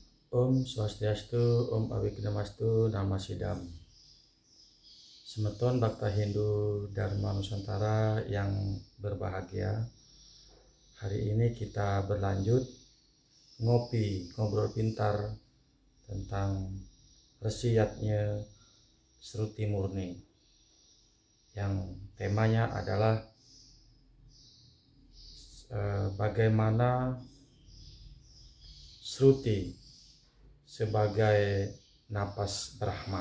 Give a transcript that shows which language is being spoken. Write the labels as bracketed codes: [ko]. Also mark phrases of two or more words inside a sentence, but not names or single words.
[sa] Om Swastiastu, Om Awignamastu, Nama Sidam. [id] Semeton Bakta Hindu Dharma Nusantara yang berbahagia. Hari ini kita berlanjut ngobrol pintar tentang resiatnya Sruti Murni, yang temanya adalah bagaimana Sruti sebagai napas Brahman.